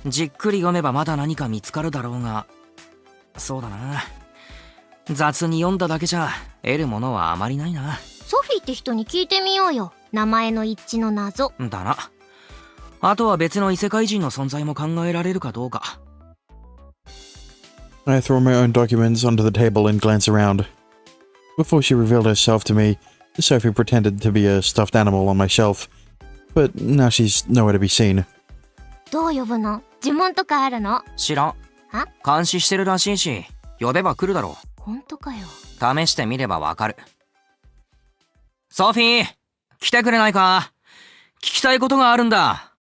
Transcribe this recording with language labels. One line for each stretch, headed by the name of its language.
Japanese: じっくり読めばまだ何か見つかるだろうが、そうだな、雑に読んだだけじゃ得るものはあまりないな。ソフィーって人に聞いてみようよ、名前の一致の謎だな。あとは別の異世界人の存在も考えられるかどうか。
English: I throw my own documents onto the table and glance around. Before she revealed herself to me, Sophie pretended to be a stuffed animal on my shelf, but now she's nowhere to be seen.
Japanese: どう呼ぶの？呪文とかあるの？知らん。監視してるらしいし、呼べば来るだろう。ほんとかよ。試してみればわかる。ソフィー、来てくれないか？聞きたいことがあるんだ。